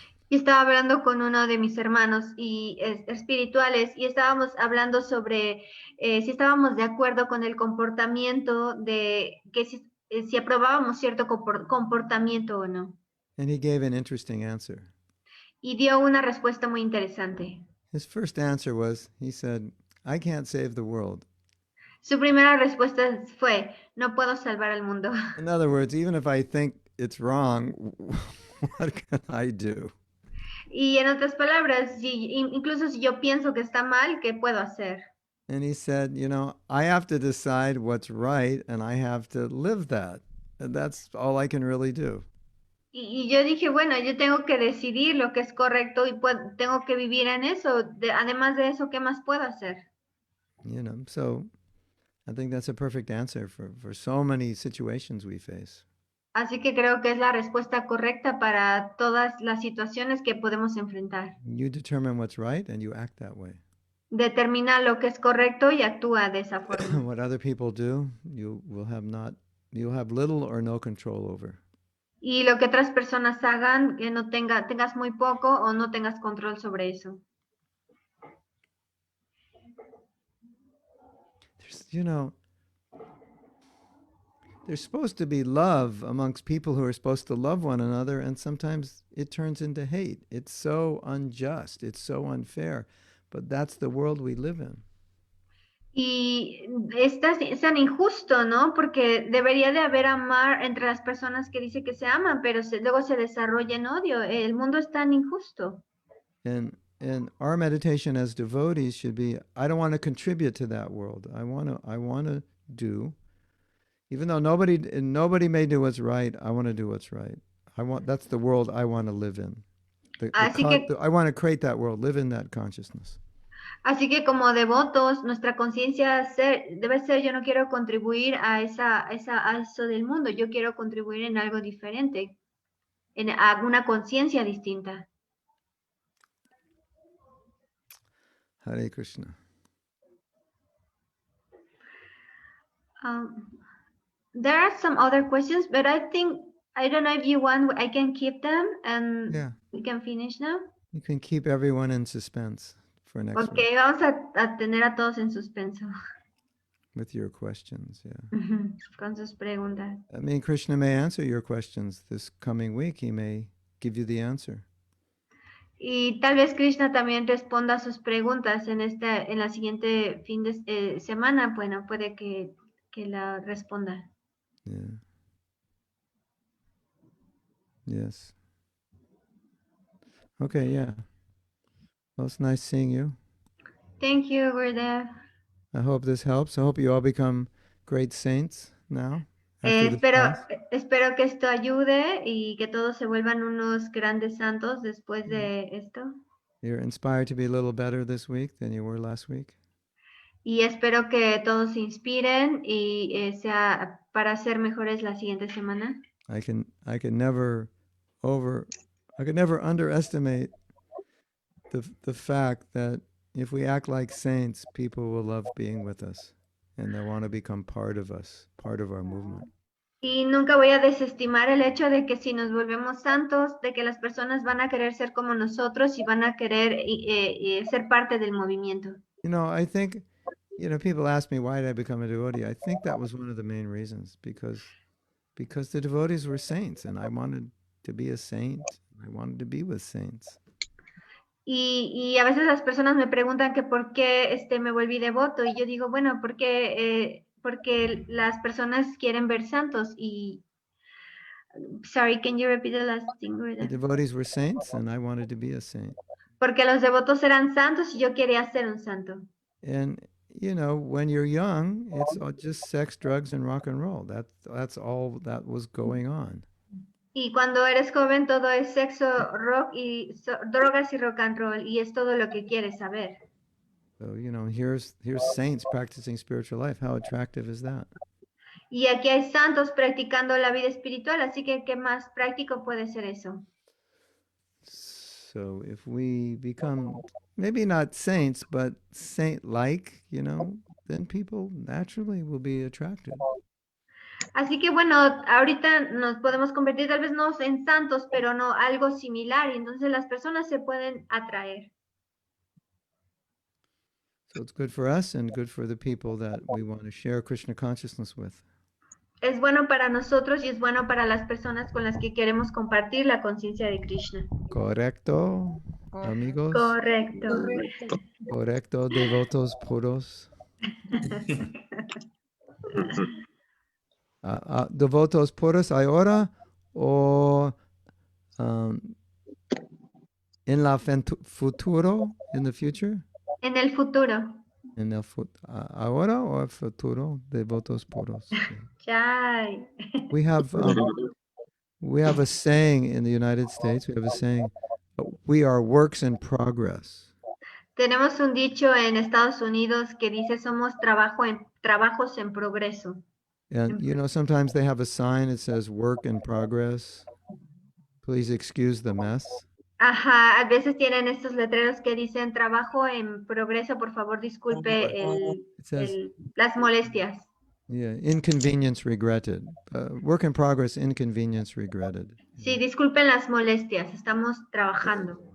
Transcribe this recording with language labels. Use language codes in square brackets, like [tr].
[es] Y estaba hablando con uno de mis hermanos espirituales y estábamos hablando sobre si estábamos de acuerdo con el comportamiento de que si aprobábamos cierto comportamiento o no. [en] And he gave an interesting answer. [es] Y dio una respuesta muy interesante. [en] His first answer was, he said, I can't save the world. [es] Su primera respuesta fue, no puedo salvar al mundo. [en] In other words, even if I think it's wrong, what can I do? [es] Y en otras palabras, incluso si yo pienso que está mal, ¿qué puedo hacer? [en] And he said, you know, I have to decide what's right and I have to live that. And that's all I can really do. [es] Y yo dije, bueno, yo tengo que decidir lo que es correcto y tengo que vivir en eso. Además de eso, ¿qué más puedo hacer? [en] You know, so I think that's a perfect answer for so many situations we face. [es] Así que creo que es la respuesta correcta para todas las situaciones que podemos enfrentar. [en] You determine what's right and you act that way. [es] Determina lo que es correcto y actúa de esa forma. [en] What other people do, you'll have little or no control over. [es] Y lo que otras personas hagan, que no tengas muy poco o no tengas control sobre eso. [en] You know, there's supposed to be love amongst people who are supposed to love one another, and sometimes it turns into hate. It's so unjust. It's so unfair. But that's the world we live in. [es] Y es tan injusto, ¿no? Porque debería de haber amar entre las personas que dice que se aman, pero luego se desarrolla en odio. El mundo es tan injusto. [en] And our meditation as devotees should be, I don't want to contribute to that world. I want to do, even though nobody may do what's right, I want to do what's right. That's the world I want to live in. I want to create that world, live in that consciousness. [es] Así que como devotos, nuestra conciencia debe ser, yo no quiero contribuir a eso del mundo, yo quiero contribuir en algo diferente, a una conciencia distinta. [sa] Hare Krishna. [en] There are some other questions, but I don't know if you want, I can keep them and we can finish now. You can keep everyone in suspense for next week. [es] Okay, vamos a tener a todos en suspenso. [en] With your questions, yeah. [es] Con sus preguntas. [en] I mean, Krishna may answer your questions this coming week. He may give you the answer. [es] Y tal vez Krishna también responda a sus preguntas en la siguiente fin de semana. Bueno, puede que la responda. [en] Yeah. Yes. Okay, yeah. Well, it's nice seeing you. Thank you, Gurudev. I hope this helps. I hope you all become great saints now. [es] Espero que esto ayude y que todos se vuelvan unos grandes santos después de esto. [en] You're inspired to be a little better this week than you were last week. [es] Y espero que todos se inspiren y sea para ser mejores la siguiente semana. [en] I can never underestimate the fact that if we act like saints, people will love being with us and they want to become part of us, part of our movement. [es] Y nunca voy a desestimar el hecho de que si nos volvemos santos, de que las personas van a querer ser como nosotros y van a querer ser parte del movimiento. [en] You know, I think, people ask me why did I become a devotee. I think that was one of the main reasons because the devotees were saints and I wanted to be a saint. I wanted to be with saints. [es] Y a veces las personas me preguntan que por qué me volví devoto y yo digo, bueno, porque las personas quieren ver santos y [en] sorry, can you repeat the last thing? The devotees were saints and I wanted to be a saint. [es] Porque los devotos eran santos y yo quería ser un santo. [en] And when you're young, it's all just sex, drugs, and rock and roll. That's all that was going on. [es] Y cuando eres joven todo es sexo, rock y drogas y rock and roll y es todo lo que quieres saber. [en] So, here's saints practicing spiritual life. How attractive is that? [es] Y aquí hay santos practicando la vida espiritual, así que ¿qué más práctico puede ser eso? [en] So if we become maybe not saints, but saint-like, then people naturally will be attracted. [es] Así que bueno, ahorita nos podemos convertir tal vez no en santos, pero no algo similar, y entonces las personas se pueden atraer. [en] So it's good for us and good for the people that we want to share Krishna consciousness with. [es] Es bueno para nosotros y es bueno para las personas con las que queremos compartir la conciencia de Krishna. Correcto, amigos. Correcto. Correcto, devotos puros. Devotos puros ahora o en la futuro, [en] in the future? [es] En el futuro. En el ahora o el futuro, devotos puros. Chai. [en] We have a saying in the United States. We have a saying, we are works in progress. [es] Tenemos un dicho en Estados Unidos que dice somos trabajos en progreso. [en] And sometimes they have a sign that says work in progress. Please excuse the mess. [es] Ajá, a veces tienen estos letreros que dicen trabajo en progreso, por favor disculpe las molestias. [en] Yeah, inconvenience regretted. Work in progress, inconvenience regretted. [es] Sí, disculpen las molestias, estamos trabajando.